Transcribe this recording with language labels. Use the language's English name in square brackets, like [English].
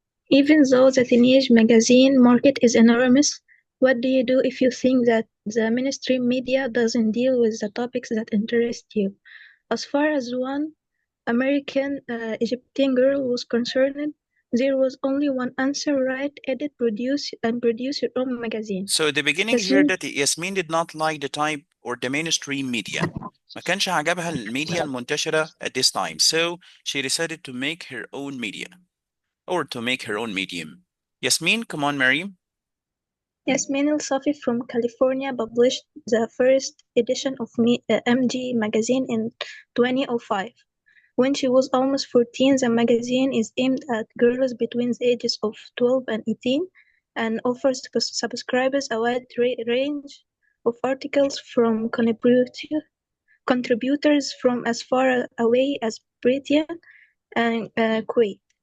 [English] Even though the teenage magazine market is enormous, what do you do if you think that the mainstream media doesn't deal with the topics that interest you? As far as one American Egyptian girl was concerned, there was only one answer: write, edit, produce your own magazine. So the beginning here that Yasmine did not like the type or the mainstream media. [Arabic] ما كانش عجبها الميديا المنتشرة [English] at this time. So she decided to make her own media or to make her own medium. Yasmine, come on, Mariam. Yasmine El-Safy from California published the first edition of MG magazine in 2005. When she was almost 14, the magazine is aimed at girls between the ages of 12 and 18 and offers subscribers a wide range of articles from contributors from as far away as Britain and Kuwait.